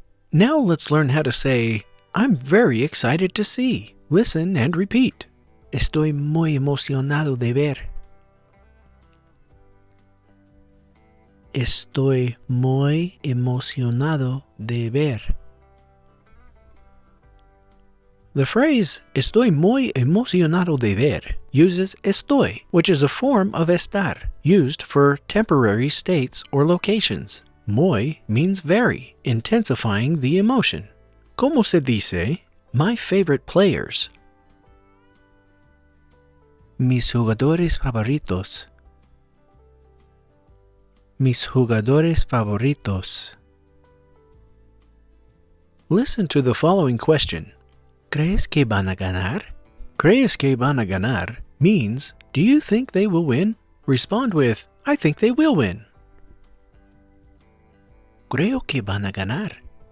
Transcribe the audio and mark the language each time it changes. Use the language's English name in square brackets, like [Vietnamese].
[English] Now let's learn how to say, I'm very excited to see. Listen and repeat. [Spanish] Estoy muy emocionado de ver. Estoy muy emocionado de ver. [English] The phrase [Spanish] estoy muy emocionado de ver [English] uses estoy, which is a form of estar, used for temporary states or locations. Muy means very, intensifying the emotion. [Spanish] ¿Cómo se dice? [English] My favorite players. [Spanish] Mis jugadores favoritos. Mis jugadores favoritos. [English] Listen to the following question. [Spanish] ¿Crees que van a ganar? ¿Crees que van a ganar [English] means, do you think they will win? Respond with, I think they will win. [Spanish] Creo que van a ganar.